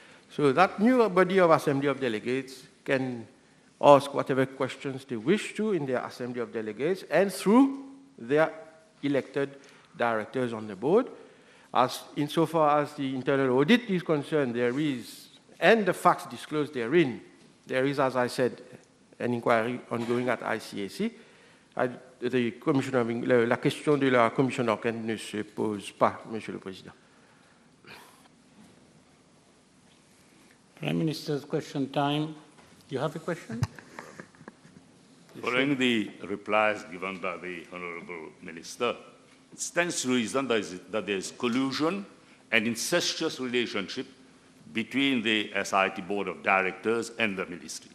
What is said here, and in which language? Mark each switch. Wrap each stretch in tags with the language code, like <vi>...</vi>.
<en>So that new body of assembly of delegates can ask whatever questions they wish to in their assembly of delegates and through their elected directors on the board. As insofar as the internal audit is concerned, there is, and the facts disclosed therein, there is, as I said, an inquiry ongoing at ICAC.</en> <fr>La question de la commission d'enquête ne se pose pas, Monsieur le Président.</fr> <en>Prime Minister's question time. You have a question? Following the replies given by the Honourable Minister, it stands to reason that there is collusion and incestuous relationship between the SIT Board of Directors and the Ministry.</en>